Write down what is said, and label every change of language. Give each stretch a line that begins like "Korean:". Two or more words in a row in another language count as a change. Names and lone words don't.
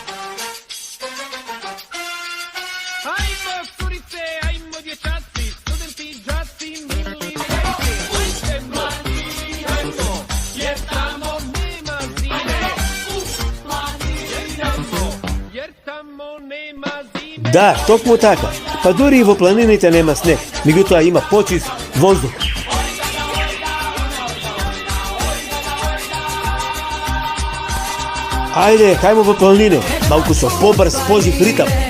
Croatian: Ajmo curice, ajmo dječaci, studenti, đaci, mili, ajde mladi, ajmo, jer tamo nema zime. Jer tamo nema zime.
Macedonian: Да, токму така. Pa dori i во планините нема снег, меѓутоа има почист воздух. Ајде, хајмо во планине, малку со побрз, пожив ритам.